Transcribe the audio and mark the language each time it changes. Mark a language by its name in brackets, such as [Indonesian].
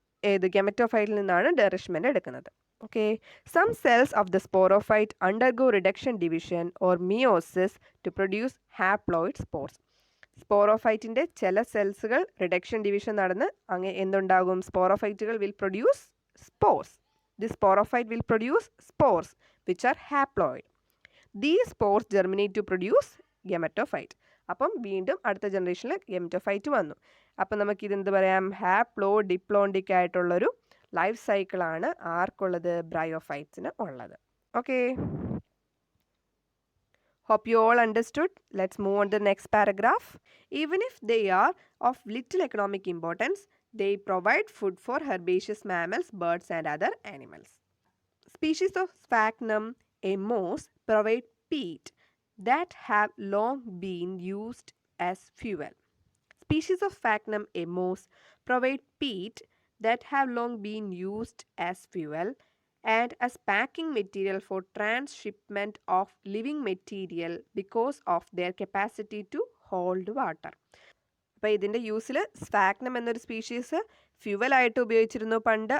[Malayalam] ഏത് ഗമറ്റോഫൈറ്റിൽ നിന്നാണ് നറിഷ്മെൻറ്റ് എടുക്കുന്നത്. [English] Okay, some cells of the sporophyte undergo reduction division or meiosis to produce haploid spores. [Malayalam] സ്പോറോഫൈറ്റിൻ്റെ ചില സെൽസുകൾ reduction division നടന്ന് എന്തുണ്ടാകും? [English] സ്പോറോഫൈറ്റുകൾ will produce spores. This sporophyte will produce spores which are haploid. These spores germinate to produce gametophyte. [Malayalam] അപ്പം വീണ്ടും അടുത്ത ജനറേഷനിൽ gametophyte വന്നു. അപ്പം നമുക്കിത് എന്ത് പറയാം? ഹാപ്ലോ ഡിപ്ലോണ്ടിക് ആയിട്ടുള്ളൊരു ലൈഫ് സൈക്കിളാണ് ആർക്കുള്ളത്? ബ്രയോഫൈറ്റ്സിന് ഉള്ളത്. [English] Okay, hope you all understood. Let's move on to the next paragraph. Even if they are of little economic importance, they provide food for herbaceous mammals, birds and other animals. Species of Sphagnum, a moss, provide peat that have long been used as fuel. Species of Sphagnum, a moss, provide peat that have long been used as fuel and as packing material for transshipment of living material because of their capacity to hold water. [Malayalam] അപ്പോൾ ഇതിൻ്റെ യൂസിൽ sphagnum എന്നൊരു species ഫ്യുവലായിട്ട് ഉപയോഗിച്ചിരുന്നു പണ്ട്.